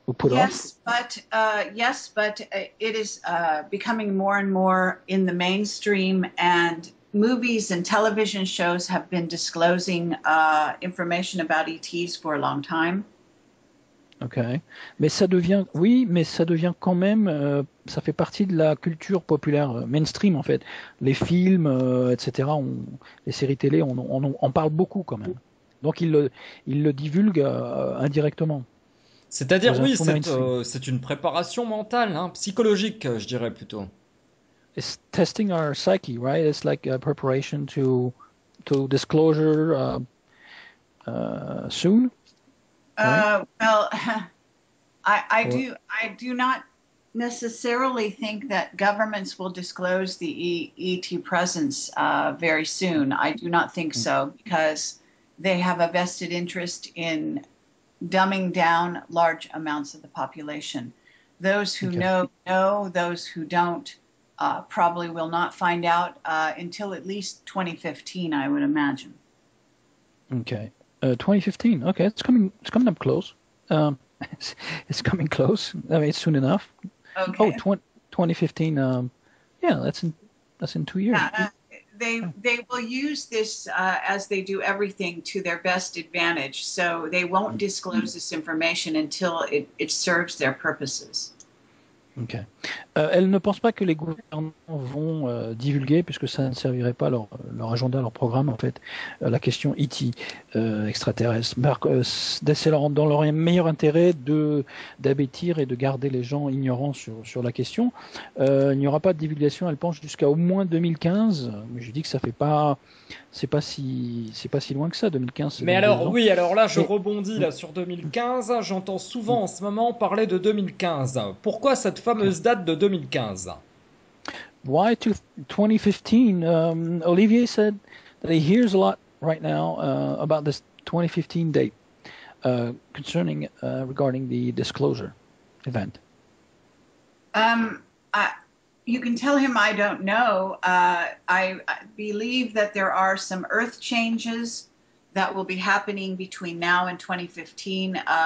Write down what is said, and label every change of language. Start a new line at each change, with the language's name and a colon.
English: Yes, but it is becoming more and more in the mainstream, and movies and television shows have been disclosing information about ETs for a long time.
French: Ok, mais ça devient quand même, ça fait partie de la culture populaire mainstream en fait. Les films, etc., les séries télé, on parle beaucoup quand même. Donc ils le divulguent indirectement. C'est-à-dire, oui, c'est une préparation mentale, psychologique, je dirais plutôt.
English: It's testing our psyche, right? It's like a preparation to disclosure, soon? Well, I do not necessarily think that governments will disclose the ET presence very soon. I do not think so, because they have a vested interest in dumbing down large amounts of the population. Those who know, those who don't probably will not find out until at least 2015, I would imagine. Okay. 2015. Okay, it's coming up close. It's coming close. I mean, it's soon enough. Okay. Oh, 2015. Yeah, that's in 2 years. They will use this as they do everything to their best advantage. So they won't disclose this information until it serves their purposes. Ok.
French: Elle ne pense pas que les gouvernements vont divulguer, puisque ça ne servirait pas leur agenda, leur programme, en fait, la question ET extraterrestre. C'est dans leur meilleur intérêt d'abêtir et de garder les gens ignorants sur la question. Il n'y aura pas de divulgation, elle pense, jusqu'à au moins 2015. Mais je dis que ça fait pas... C'est pas si loin que ça, 2015. Mais alors, oui, alors là, je rebondis là sur 2015. J'entends souvent en ce moment parler de 2015. Pourquoi cette fameuse date de 2015?
English: Why 2015? Olivier said that he hears a lot right now about this 2015 date concerning regarding the disclosure event. You can tell him I don't know. I believe that there are some earth changes that will be happening between now and 2015.